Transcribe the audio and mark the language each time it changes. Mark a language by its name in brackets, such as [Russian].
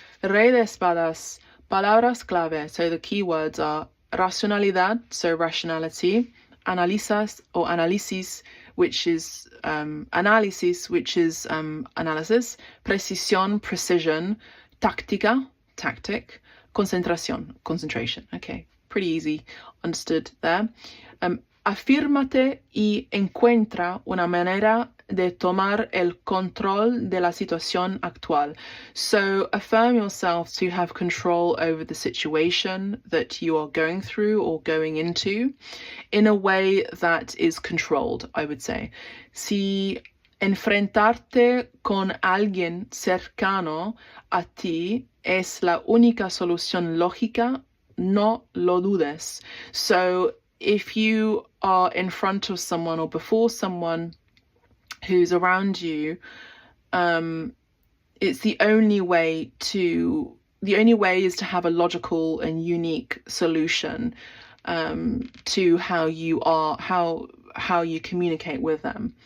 [Spanish] Rey de Espadas, palabras clave. [English] So the key words are racionalidad, so rationality, analizas or análisis, which is analysis, which is analysis, precisión, precision, táctica, tactic, concentración, concentration. Okay, pretty easy, understood there. [Spanish] Afírmate y encuentra una manera de tomar el control de la situación actual. [English] So affirm yourself to have control over the situation that you are going through or going into in a way that is controlled, I would say. [Spanish] Si enfrentarte con alguien cercano a ti es la única solución lógica, no lo dudes. [English] So if you are in front of someone or before someone who's around you, it's the only way is to have a logical and unique solution to how you communicate with them.